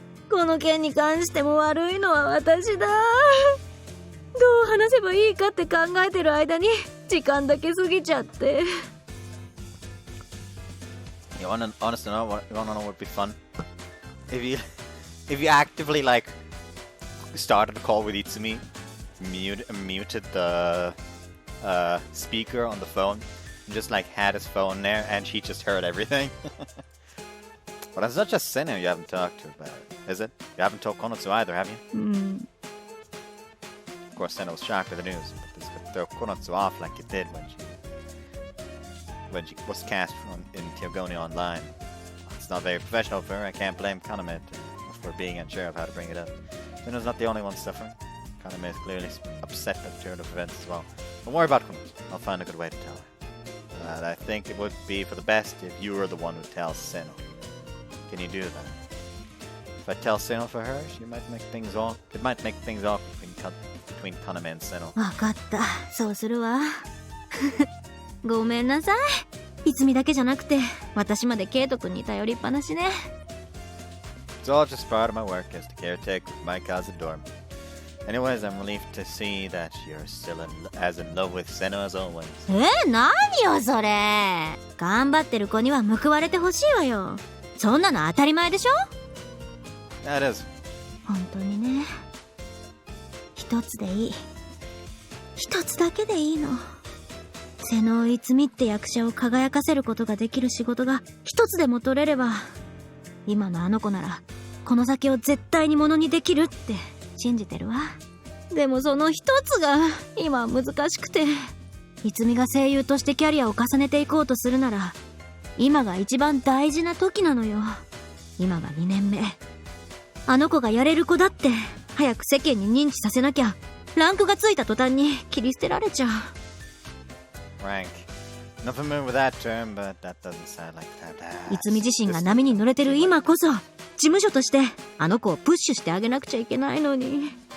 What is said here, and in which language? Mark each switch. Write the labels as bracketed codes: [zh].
[ja] この件に関しても悪いのは私だ。どう話せばいいかって考えてる間に時間だけ過ぎちゃって。 [en] You wanna know what would be fun? If you actively like started a call with Itsumi, muted the speaker on the phone, and just like had his phone there, and she just heard everything. But it's not just Seno you haven't talked to about it, is it? You haven't told Konatsu either, have you? Of course, Seno was shocked with the news, but this could throw Konatsu off like it did when she was cast in Teogoni Online. It's not very professional for her. I can't blame Kaname for being unsure of how to bring it up. Seno's not the only one suffering. Kaname is clearly upset by the turn of events as well. Don't worry about Konatsu. I'll find a good way to tell her. But I think it would be for the best if you were the one who tells Seno. Can you do that? If I tell Seno for her, it might make things awkward between Kaname and Seno. [ja] わかった。そうするわ。ごめんなさい。いつみだけじゃなくて、私までケイト君に頼りっぱなしね。 [en] It's all just part of my work as the caretaker of my casa dorm. Anyways, I'm relieved to see that you're still as in love with Seno as always. [ja] 何よそれ。頑張ってる子には報われてほしいわよ。そんなの当たり前でしょ？ [en] That is. [ja] 本当にね。一つでいい。一つだけでいいの。瀬能逸って役者を輝かせることができる仕事が一つでも取れれば、今のあの子ならこの先を絶対にものにできるって信じてるわ。でもその一つが今は難しくて、逸が声優としてキャリアを重ねていこうとするなら、今が一番大事な時なのよ。今が2年目。あの子がやれる子だって早く世間に認知させなきゃ、ランクがついた途端に切り捨てられちゃう。 [en] Rank. Not familiar with that term, but that doesn't sound like that. [ja] いつみ自身が波に乗れてる今こそ、事務所としてあの子をプッシュしてあげなくちゃいけないのに。